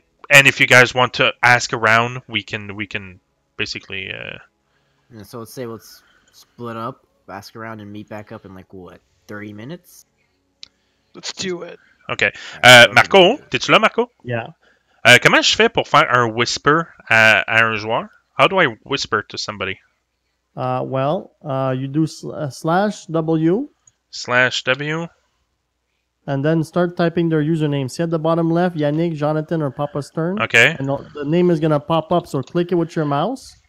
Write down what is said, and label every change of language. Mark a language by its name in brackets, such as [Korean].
[English] And if you guys want to ask around, we can basically. Yeah, so let's split up, ask around, and meet back up in like what, 30 minutes? Let's do it. Okay. Alright, so [French] Marco, t'es-tu là, Marco? [English] Yeah. [French] Comment je fais pour faire un whisper à un joueur? [English] How do I whisper to somebody? You do /W /W. and then start typing their username. See at the bottom left, Yannick, Jonathan, or Papa Stern. Okay. And the name is gonna pop up. So click it with your mouse.